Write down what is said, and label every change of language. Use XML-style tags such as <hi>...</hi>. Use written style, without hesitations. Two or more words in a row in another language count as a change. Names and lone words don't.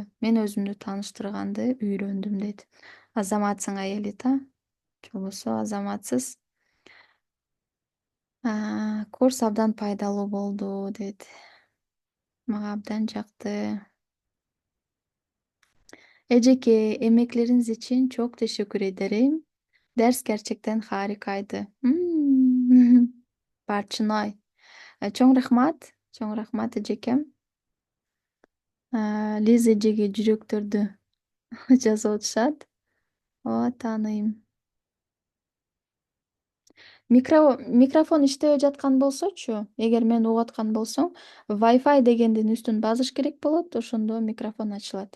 <ky>Мен өзүмдү тааныштырганды үйрөндүм дейт. Азаматсың Аелит, же болбосо азаматсыз. Курс абдан пайдалуу болду дейт. Мага абдан жакты. Эжеке, эмеклериңиз үчүн</ky> <tr>çok teşekkür ederim. Ders gerçekten harikaydı.</tr> <ky>Barçınay. Чоң рахмат эжекем. Лиза эжеге жүрөктөрдү жазып атышат. Ооба, тааныйм. Микрофон иштебей жаткан болсочу, эгер мени угуп аткан болсоң, Wi-Fi дегендин үстүн басыш керек болот, ошондо микрофон ачылат.</ky>